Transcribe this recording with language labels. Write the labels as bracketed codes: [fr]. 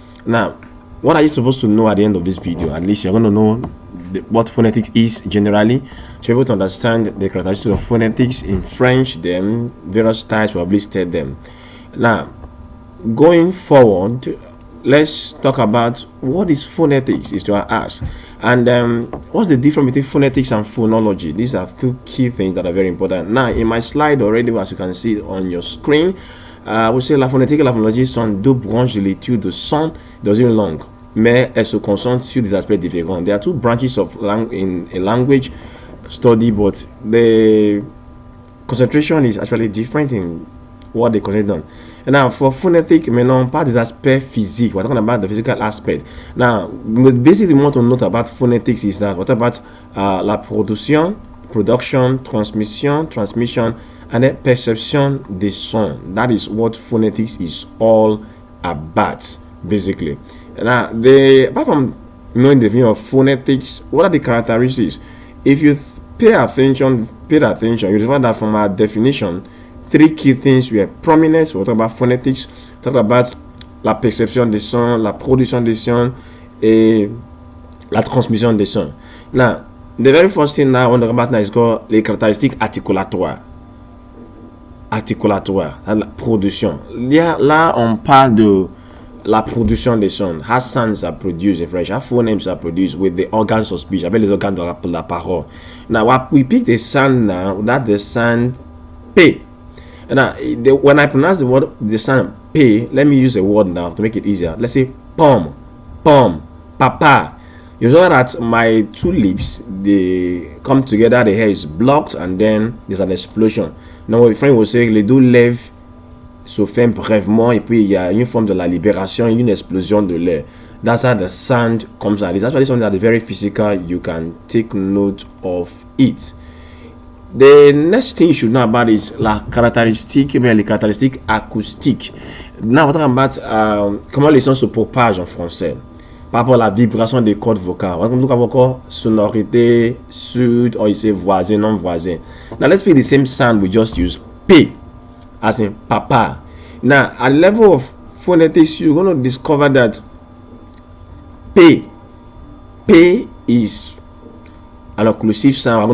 [en] Now, what are you supposed to know at the end of this video? At least you're going to know what phonetics is generally, to be able to understand the characteristics of phonetics in French, then various types, we have listed them. Now, going forward, let's talk about what is phonetics, is to ask, and what's the difference between phonetics and phonology. These are two key things that are very important. Now, in my slide already, as you can see on your screen, we say [fr] la phonétique et la phonologie sont deux branches de l'étude de son dans une langue, mais elles se concentrent sur des aspects différents. [en] There are two branches of in a language study, but the concentration is actually different in what they consider done. And now for phonetic, [fr] on parle des aspects physiques. [en] We're talking about the physical aspect. Now, basically, what to note about phonetics is that what about [fr] la production, [en] transmission, and then [fr] perception des sons. [en] That is what phonetics is all about, basically. Now, apart from knowing the meaning of phonetics, what are the characteristics? If you paid attention, you discover that from our definition, three key things were prominent. We'll talk about phonetics, talk about [fr] la perception des sons, la production des sons, et la transmission des sons. [en] Now, the very first thing now I want to talk about now is called [fr] les caractéristiques articulatoires. La production. Là, on parle de la production des sons. [en] How sounds are produced in French, how phonemes are produced with the organs of speech, [fr] avec les organes de la parole. [en] Now, we pick the sound now, that's the sound P. Now, when I pronounce the sound P, let me use a word now to make it easier. Let's say pom, papa. You know that my two lips, they come together, the hair is blocked, and then there's an explosion. Now, my friend will say, [fr] les deux lèvres se ferment brièvement, et puis il y a une forme de la libération, une explosion de l'air. [en] That's how the sound comes out. It's actually something that is very physical. You can take note of it. The next thing you should know about is [fr] la caractéristique, les caractéristiques acoustiques. [en] Now, we're talking about [fr] comment les sons se propagent en français par rapport à la vibration des cordes vocales. On va [en] talk about [fr] sonorité, sud, [en] or you say [fr] voisin, non voisin. [en] Now, let's pick the same sound we just used, P, as in papa. Now, at the level of phonetics, you're going to discover that P is an occlusive sound.